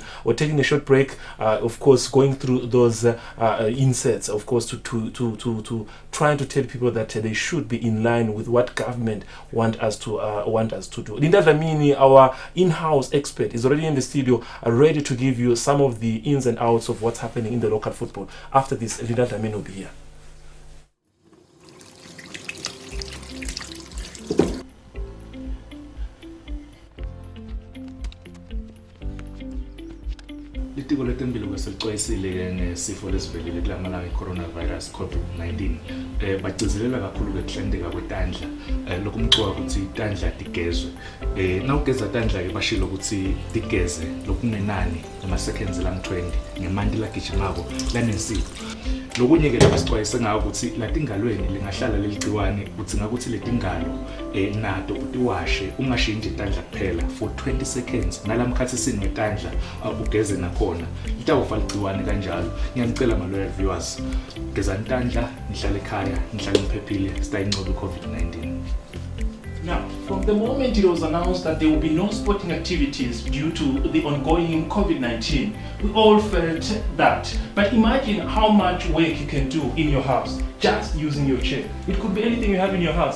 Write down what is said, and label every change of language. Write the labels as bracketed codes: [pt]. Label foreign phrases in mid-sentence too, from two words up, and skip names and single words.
[en] We're taking a short break, of course, going through those inserts, of course, to trying to tell people that they should be in line with what government want us to do. Linda Dlamini, our in-house expert, is already in the studio, ready to give you some of the ins and outs of what's happening in the local football. After this, Linda Dlamini will be here. [ss] Litiko letempilo kwesixwayisile ngesifo lesivelile kulamalanga i-coronavirus COVID-19 bagcizelela kakhulu ukuhlendeka kwetandla lokumcoka ukuthi itandla tigezwe nawugeza tandla ke bashilo ukuthi tigeze lokungenani ama-seconds lang-20 ngemanti lagijimako lanesipho. Lokunye ke lesixwayise ngako ukuthi latingalweni lingahlala leligciwane uthi ngakuthi letingalo nato utiwashe ungashinji itandla kuphela [en] for 20 seconds [ss] nalamkhathi sinetandla ugeze nakhona litawufa ligciwane kanjalo. Ngiyacela ma- [en] loyal viewers, [ss] gezani itandla, nihlale ekhaya, nihlale niphephile, sitayinqobe i-COVID-19. [en] Now, from the moment it was announced that there will be no sporting activities due to the ongoing COVID-19, we all felt that. But imagine how much work you can do in your house just using your chair. It could be anything you have in your house.